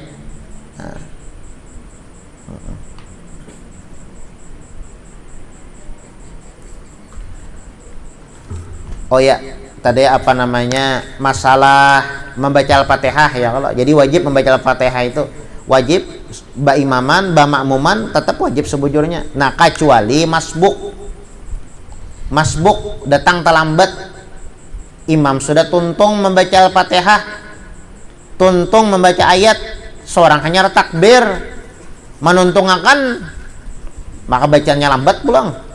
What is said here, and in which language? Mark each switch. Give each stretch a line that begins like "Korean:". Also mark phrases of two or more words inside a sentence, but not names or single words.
Banjar: Nah. Oh ya, tadi apa namanya masalah membaca Al-Fatihah ya kalau. Jadi wajib membaca Al-Fatihah itu wajib, ba imaman, ba makmuman tetap wajib sebujurnya. Nah, kecuali masbuk datang terlambat, imam sudah tuntung membaca Al-Fatihah, tuntung membaca ayat, seorang hanya takbir menuntungakan, maka bacanya lambat pulang.